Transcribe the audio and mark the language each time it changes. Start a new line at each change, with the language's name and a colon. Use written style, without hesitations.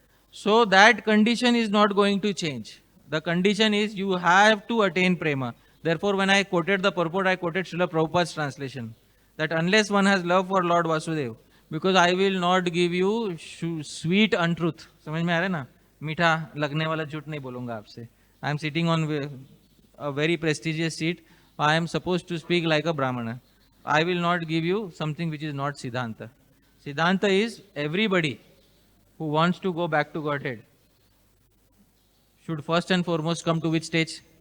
English: So that condition is not going to change. The condition is you have to attain prema. Therefore, when I quoted the purport, I quoted Srila Prabhupada's translation. That unless one has love for Lord Vasudeva, because I will not give you sweet untruth.
Hindi: समझ में आ रहा है ना? मीठा लगने वाला झूठ नहीं बोलूँगा आपसे.
English: I am sitting on a very prestigious seat. I am supposed to speak like a Brahmana. I will not give you something which is not Siddhanta. Siddhanta is everybody who wants to go back to Godhead should first and foremost come to which stage?